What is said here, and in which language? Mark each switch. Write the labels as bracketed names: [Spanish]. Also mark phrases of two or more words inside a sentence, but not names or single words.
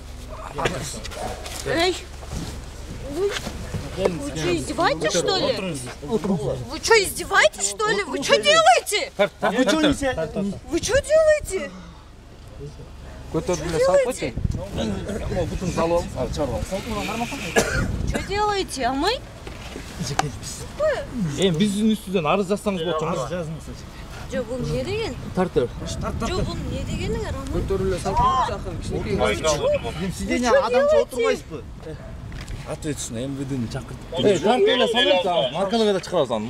[Russian] Эй, вы что, издеваетесь, что ли? Вы что, издеваетесь, что ли? Вы что делаете? Вы что делаете? Что делаете? А мы? [Kyrgyz] Биздин үстүдөн арыз жазсаңыз болот. Арыз жазыңыз. Жо, бул эмне деген? Тартып. Жо, бул эмне дегениңер, ама? Көтөрүлө салып жакын кичинекей. Сизден адамча отурбайсызбы? Ответственно, МВДны чакыртып. Тартып эле салып, маркалыга да чыгарабыз аны.